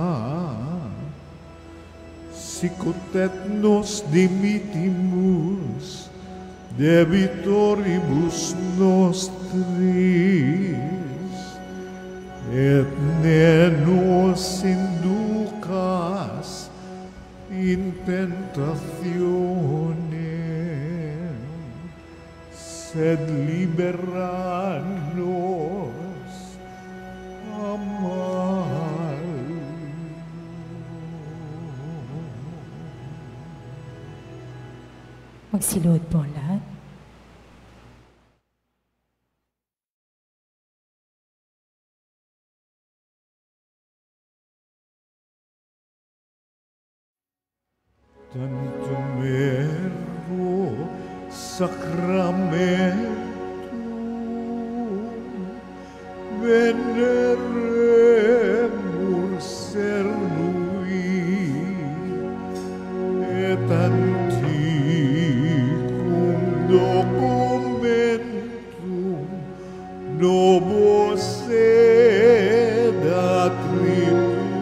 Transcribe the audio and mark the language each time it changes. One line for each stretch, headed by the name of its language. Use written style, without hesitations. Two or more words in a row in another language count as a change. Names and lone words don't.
Latin: sicut et nos dimittimus debitoribus nostris, et ne nos inducas in tentationem, sed liberanos amal.
Filipino: Magsilod po ang lahat.
Latin: Tantum ergo sacramentum veneremur cernui et antiquum documentum novo sed attribui